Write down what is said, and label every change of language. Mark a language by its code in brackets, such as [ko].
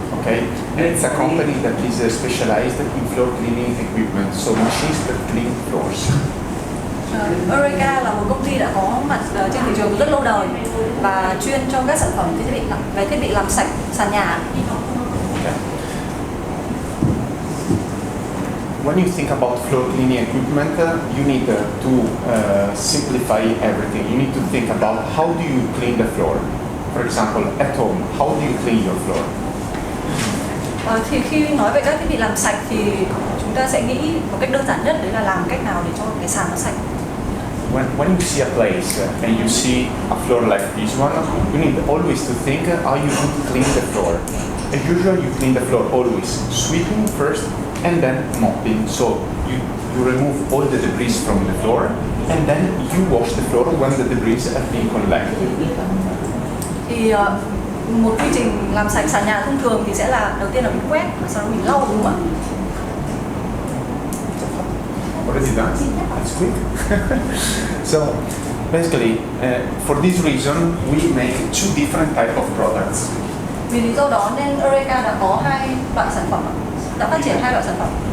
[en] Okay, and it's a company that is specialized in floor cleaning equipment, so machines that clean floors. [vi] EUREKA là một công ty đã có mặt trên thị trường rất lâu đời và chuyên cho các sản phẩm thiết bị làm sạch sàn nhà. [en] Okay. When you think about floor cleaning equipment, you need to simplify everything. You need to think about how do you clean the floor. For example, at home, how do you clean your floor? [vi] Thì khi nói về các thiết bị làm sạch thì chúng ta sẽ nghĩ một cách đơn giản nhất đấy là làm cách nào để cho cái sàn nó sạch. [en] When you see a place and you see a floor like this one, you need always to think how you need to clean the floor. As usual, you clean the floor always sweeping first and then mopping. So you remove all the debris from the floor and then you wash the floor when the debris has been collected. [vi] Thì một quy trình làm sạch sàn nhà thông thường thì sẽ là đầu tiên là mình quét và sau đó mình lau, đúng không ạ? [en] Already done? That's quick. So basically, for this reason, we make 2 different type of products. [vi] Vì lý do đó nên EUREKA đã có 2 loại sản phẩm, đã phát triển 2 loại sản phẩm.